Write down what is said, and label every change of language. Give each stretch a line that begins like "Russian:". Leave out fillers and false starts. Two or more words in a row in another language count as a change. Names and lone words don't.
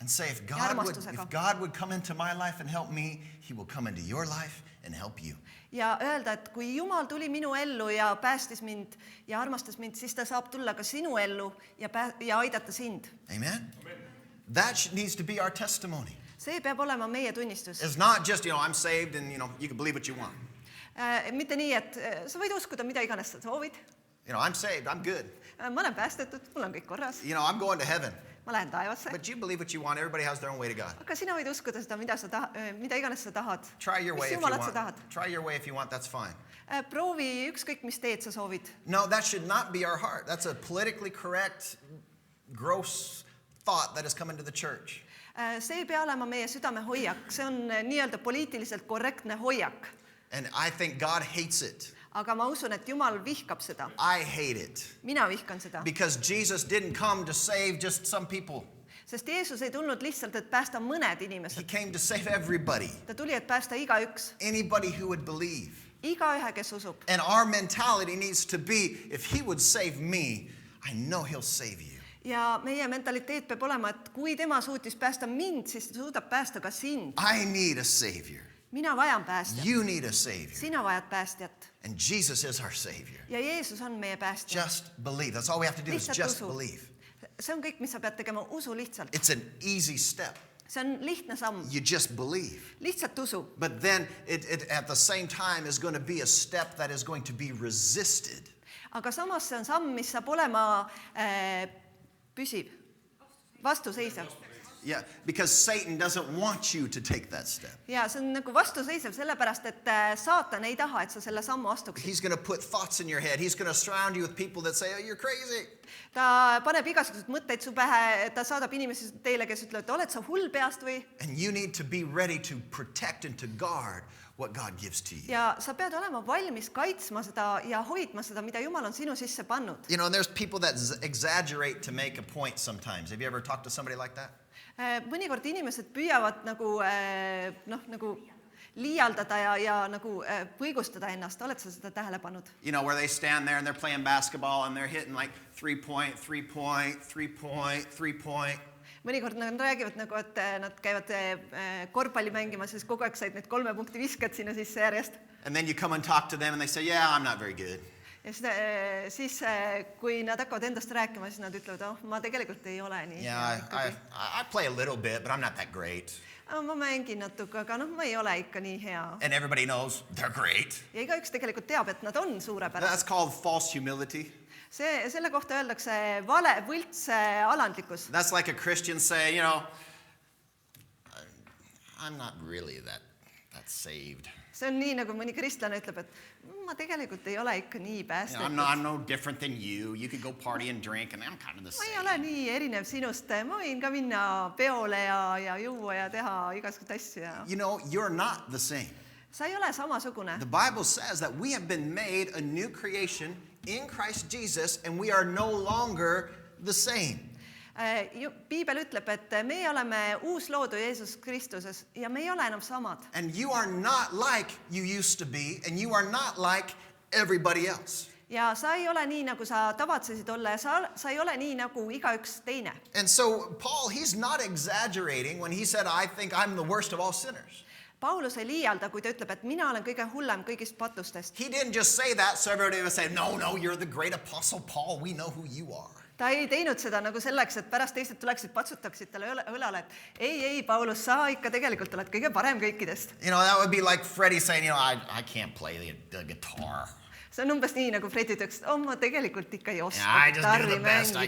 English: And say,
Estonian: ja armastusega.
English: if God would come into my life and help me, he will come into your life and help you.
Estonian: Ja öelda, et kui Jumal tuli minu ellu ja päästis mind ja armastas mind, siis ta saab tulla ka sinu ellu ja aidata sind.
English: Amen? That needs to be our testimony.
Estonian: See peab olema meie tunnistus.
English: It's not just, I'm saved and, you can believe what you want.
Estonian: Mitte nii, et sa võid uskuda, mida iganes sa soovid.
English: I'm saved, I'm good.
Estonian: Ma olen päästetud, mul on kõik korras.
English: I'm going to heaven.
Estonian: Ma lähen taevasse.
English: But you believe what you want. Everybody has their own way to God.
Estonian: Aga sina võid uskuda seda, mida iganes sa tahad.
English: Try your way
Estonian: Mis
English: if you
Estonian: Jumalat sa
English: want.
Estonian: tahad.
English: Try your way if you want, that's fine.
Estonian: Proovi ükskõik, mis teed sa soovid.
English: No, that should not be our heart. That's a politically correct, gross thought that has come into the church.
Estonian: See ei pea olema meie südame hoiak. See on nii-öelda poliitiliselt korrektne hoiak.
English: And I think God hates it.
Estonian: Aga ma usun, et Jumal vihkab seda.
English: I hate it.
Estonian: Mina vihkan seda.
English: Because Jesus didn't come to save just some people.
Estonian: Sest Jeesus ei tulnud lihtsalt, et päästa mõned
English: He
Estonian: inimesed.
English: came to save everybody.
Estonian: Ta tuli, et päästa igaüks.
English: Anybody who would believe.
Estonian: Igaühe, kes usub.
English: And our mentality needs to be, if he would save me, I know he'll save you.
Estonian: Ja meie mentaliteet peab olema, et kui tema suutis päästa mind, siis ta suudab päästa ka sind.
English: I need a savior.
Estonian: Mina vajan päästjat.
English: You need a savior.
Estonian: Sina vajad päästjat.
English: And Jesus is our savior.
Estonian: Ja Jeesus on meie päästja.
English: Just believe. That's all we have to do is
Estonian: Lihtsalt
English: just
Estonian: usu.
English: believe.
Estonian: See on kõik, mis sa pead tegema. Usu lihtsalt.
English: It's an easy step.
Estonian: See on lihtne samm.
English: You just believe.
Estonian: Lihtsalt usu.
English: But then it at the same time is going to be a step that is going to be resisted.
Estonian: Aga samas see on samm, mis saab olema püsiv. Vastuseisev.
English: Yeah, because Satan doesn't want you to take that step.
Estonian: Ja see on nagu vastuseisev sellepärast, et saatan ei taha, et sa selle sammu astuksid.
English: He's going to put thoughts in your head. He's going to surround you with people that say, oh, you're crazy.
Estonian: Ta paneb igasugused mõtteid su pähe, ta saadab inimesi teile, kes ütlevad, oled sa hull peast või?
English: And you need to be ready to protect and to guard what God gives to you.
Estonian: Ja sa pead olema valmis kaitsma seda ja hoidma seda, mida Jumal on sinu sisse pannud.
English: And there's people that exaggerate to make a point sometimes. Have you ever talked to somebody like that?
Estonian: Mõnikord inimesed püüavad nagu liialdada ja nagu põigustada ennast. Oled sa seda tähele pannud?
English: Where they stand there and they're playing basketball and they're hitting like 3-point, 3-point, 3-point, 3-point.
Estonian: Mõnikord nad räägivad nagu, et nad käivad korvpalli mängimas ja siis kogu aeg said need 3 punkti viskad sinna sisse järjest.
English: And then you come and talk to them and they say, yeah, I'm not very good.
Estonian: Ja siis kui nad hakkavad endast rääkima, siis nad ütlevad, ma tegelikult ei ole nii.
English: Yeah, I play a little bit, but I'm not that great.
Estonian: Ma mängin natuke, aga ma ei ole ikka nii hea.
English: And everybody knows they're great.
Estonian: Ja igaüks tegelikult teab, et nad on suurepärased.
English: That's called false humility.
Estonian: Selle kohta öeldakse võlts alandlikkus.
English: That's like a Christian say, I'm not really that saved.
Estonian: See on nii, nagu mõni kristlane ütleb, et ma tegelikult ei ole ikka nii päästetud.
English: I'm no different than you. You could go party and drink and I'm kind of the
Estonian: Ma ei
English: same.
Estonian: ole nii erinev sinust. Ma võin ka minna peole ja juua ja teha igasugust asju.
English: You're not the same.
Estonian: Sa ei ole samasugune.
English: The Bible says that we have been made a new creation in Christ Jesus and we are no longer the same.
Estonian: Piibel ütleb, et meie oleme uus loodu Jeesus Kristuses ja me ei ole enam samad.
English: And you are not like you used to be and you are not like everybody else.
Estonian: Ja sa ei ole nii, nagu sa tavatsesid olla ja sa ei ole nii, nagu igaüks teine.
English: And so Paul, he's not exaggerating when he said, I think I'm the worst of all sinners.
Estonian: Paulus ei liialda, kui ta ütleb, et mina olen kõige hullem kõigist patustest.
English: He didn't just say that so everybody would say, no, you're the great apostle Paul. We know who you are.
Estonian: Ta ei teinud seda nagu selleks, et pärast teised tuleksid, patsutaksid talle õlale, et ei, Paulus, sa ikka tegelikult oled kõige parem kõikidest.
English: That would be like Freddie saying, I can't play the guitar.
Estonian: See on umbes nii, nagu Fred ütleks, ma tegelikult ikka ei oska
English: I just do
Estonian: gitarri
English: the best I